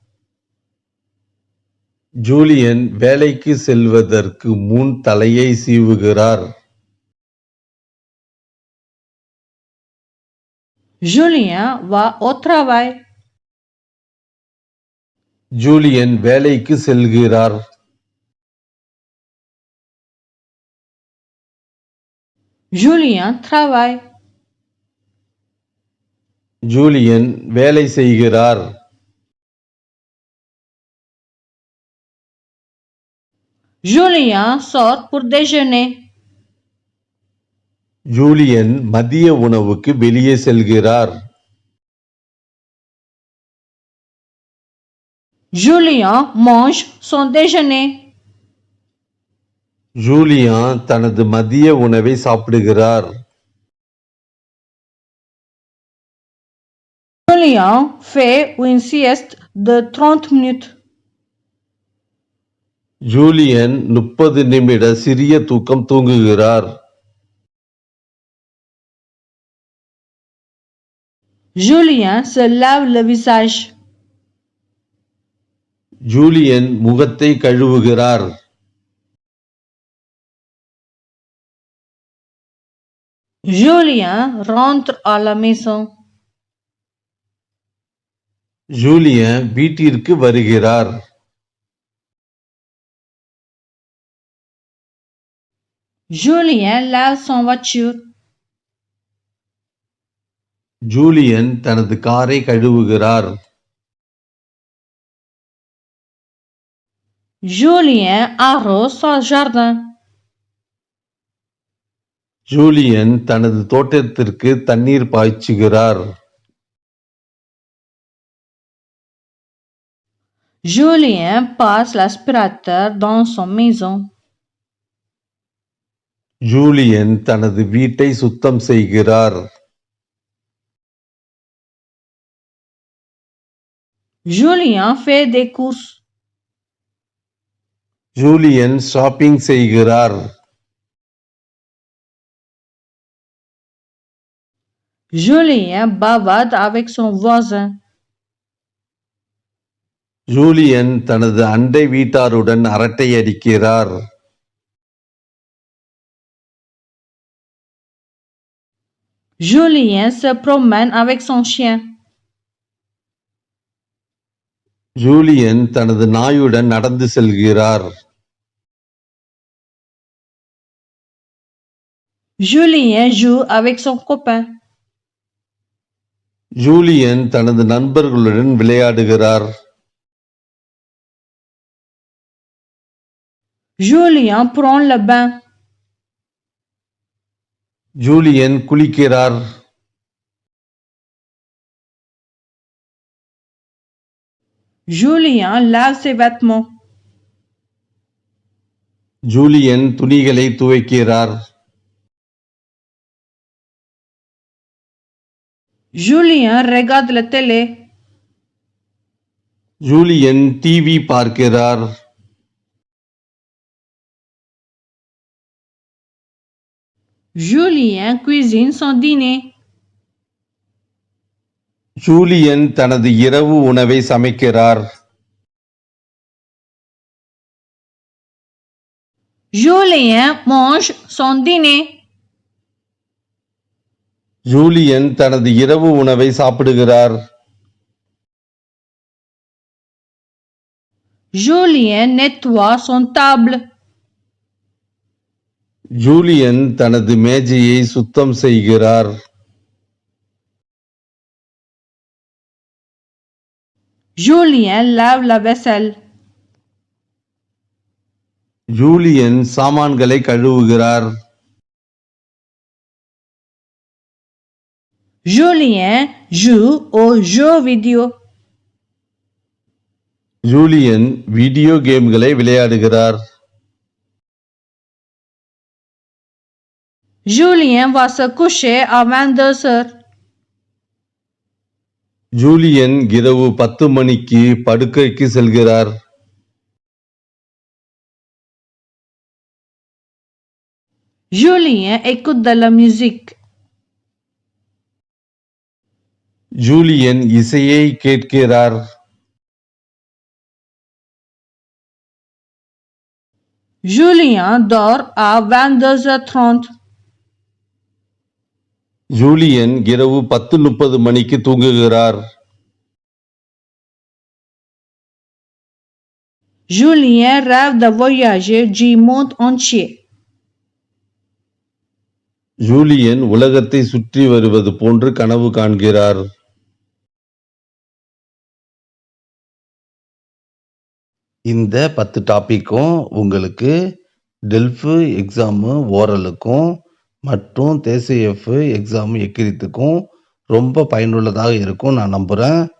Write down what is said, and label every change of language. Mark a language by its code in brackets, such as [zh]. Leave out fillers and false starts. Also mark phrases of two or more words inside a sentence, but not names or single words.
[ta] ஜூலியன் வேலைக்கு செல்வதற்கு முன் தலையை சீவுகிறார். [fr] Julien va au travail. [ta] ஜூலியன் வேலைக்கு செல்கிறார். [fr] Julien travaille. [ta] ஜூலியன் வேலை செய்கிறார். [fr] Julien sort pour déjeuner. [ta] ஜூலியன் மதிய உணவுக்கு வெளியே செல்கிறார். [fr] Julien mange son déjeuner. [ta] ஜூலியன் தனது மதிய உணவை சாப்பிடுகிறார். [fr] Julien fait une sieste de 30 minutes. [ta] ஜூலியன் 30 நிமிட சிறிய தூக்கம் தூங்குகிறார். [fr] Julien se lave le visage. [ta] ஜூலியன் முகத்தை கழுவுகிறார். [fr] Julien rentre à la maison. [ta] ஜூலியன் வீட்டிற்கு வருகிறார். [fr] Julien lave son voiture. [ta] ஜூலியன் தனது காரை கழுவுகிறார். [fr] Julien arrose son jardin. [ta] ஜூலியன் தனது தோட்டத்திற்கு தண்ணீர் பாய்ச்சுகிறார். [fr] Julien passe l'aspirateur dans son maison. [ta] ஜூலியன் தனது வீட்டை சுத்தம் செய்கிறார். [fr] Julien fait des courses. [ta] ஜூலியன் ஷாப்பிங் செய்கிறார். [fr] Julien bavarde avec son voisin. [ta] ஜூலியன் தனது அண்டை வீட்டாருடன் அரட்டை அடிக்கிறார். [fr] Julien se promène avec son chien. [ta] ஜூலியன் தனது நாயுடன் நடந்து செல்கிறார். [fr] Julien joue avec son copain. [ta] ஜூலியன் தனது நண்பர்களுடன் விளையாடுகிறார். [fr] Julien prend le bain. [ta] ஜூலியன் குளிக்கிறார். [fr] Julien lave ses vêtements. [ta] ஜூலியன் துணிகளை துவைக்கிறார். [fr] Julien regarde la télé. [ta] ஜூலியன் டிவி பார்க்கிறார். [fr] Julien cuisine son dîner. [ta] ஜூலியன் தனது இரவு உணவை சமைக்கிறார். [fr] Julien mange son dîner. [ta] ஜூலியன் தனது இரவு உணவை சாப்பிடுகிறார். [fr] Julien nettoie son table. [ta] ஜூலியன் தனது மேஜையை சுத்தம் செய்கிறார். [fr] Julien lave la vaisselle. [ta] ஜூலியன் சாமான்களை கழுவுகிறார். [fr] Julien joue aux jeux vidéo. [ta] ஜூலியன் வீடியோ கேம்களை விளையாடுகிறார். [fr] Julien va se coucher à 22h. [ta] ஜூலியன் இரவு 10 மணிக்கு படுக்கைக்கு செல்கிறார். [fr] Julien écoute de la musique. [ta] ஜூலியன் இசையை கேட்கிறார். [fr] Julien dort à 22h30. [ta] ஜூலியன் இரவு 10:30 மணிக்கு தூங்குகிறார். [fr] Julien rêve de voyager du monde entier. [ta] ஜூலியன் உலகத்தை சுற்றி வருவது போன்று கனவு காண்கிறார். இந்த 10 டாபிக்கும் உங்களுக்கு டெல்ஃபு எக்ஸாமு ஓரலுக்கும் மற்றும் தேசிஎஃப் எக்ஸாமு எக்கிரித்துக்கும் ரொம்ப பயனுள்ளதாக இருக்கும் நான் நம்புகிறேன்.